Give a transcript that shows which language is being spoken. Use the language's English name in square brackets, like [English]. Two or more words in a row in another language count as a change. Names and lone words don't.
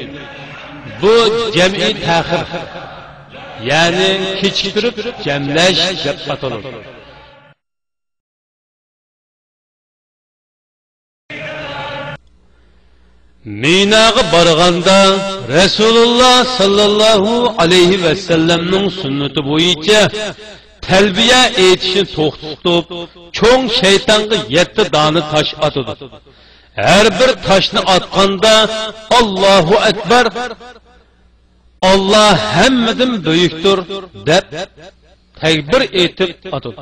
[Uzbek] Bu [Arabic] جمع تأخير, [Uzbek] ya'ni kechiktirib jamlash deb ataladi. Minaga borganda Resulullah [Arabic] صلى الله عليه وسلم'nin [Uzbek] sünneti bo'yicha talbiya etishni to'xtatib, cho'ng shaytonga 7 dona tosh atadi. Her bir toshni atganda [Arabic] الله أكبر, [Uzbek] Allah hammadan buyukdir deb takbir etib atadi.